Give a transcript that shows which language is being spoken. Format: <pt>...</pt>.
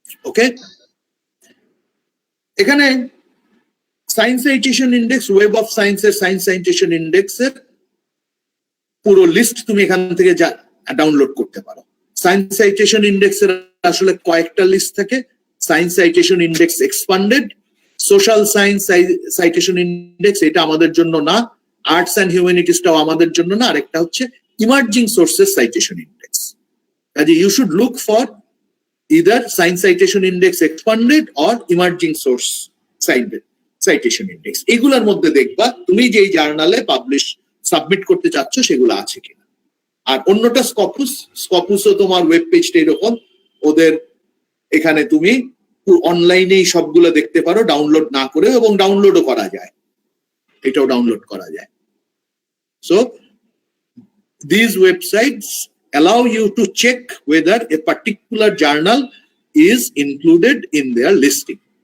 <bn>ওকে, এখানে science citation index, web of সায়েন্সের science citation ইন্ডেক্সের পুরো লিস্ট তুমি এখান থেকে ডাউনলোড করতে পারো। সায়েন্স সাইটেশন ইন্ডেক্সের আসলে কয়েকটা লিস্ট থাকে। Science citation index expanded, social science citation index, এটা আমাদের জন্য না। আর্টস অ্যান্ড হিউম্যানিটিসটাও আমাদের জন্য না। আরেকটা হচ্ছে ইমার্জিং সোর্সেস সাইটেশন ইন্ডেক্স।</bn> <en>কাজে you should look for either science citation index expanded or emerging source citation index।</en> <bn>এগুলোর মধ্যে দেখবা তুমি যেই জার্নালে সাবমিট করতে চাচ্ছ সেগুলো আছে কিনা। আর অন্যটা স্কপুসও তোমার ওয়েব পেজটা এরকম, ওদের এখানে তুমি অনলাইনেই সবগুলো দেখতে পারো ডাউনলোড না করে, এবং ডাউনলোডও করা যায়, এটাও ডাউনলোড করা যায়।</bn> <en>So these websites allow you to check whether a particular journal is included in their listing.</en>